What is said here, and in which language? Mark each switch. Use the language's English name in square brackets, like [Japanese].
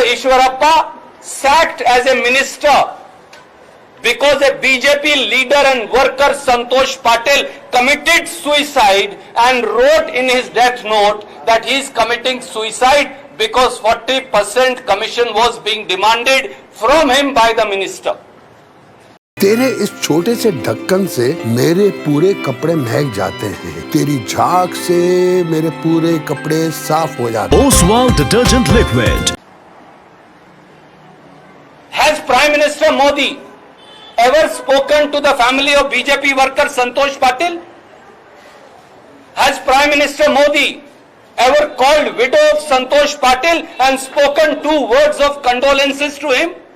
[English] Ishwarappa sacked as a minister because a BJP leader and worker Santosh Patil committed suicide and wrote in his death note that he is committing suicide because 40% commission was being demanded from him by the minister? [Hindi] तेरे इस छोटे से ढक्कन से मेरे पूरे कपड़े महक जाते हैं. तेरी झाग से मेरे पूरे कपड़े साफ हो जाते हैं. [English] Oswald detergent liquid. Has Prime Minister Modi ever spoken to the family of BJP worker Santosh Patil? Has Prime Minister Modi ever called widow of Santosh Patil and spoken 2 words of condolences to him?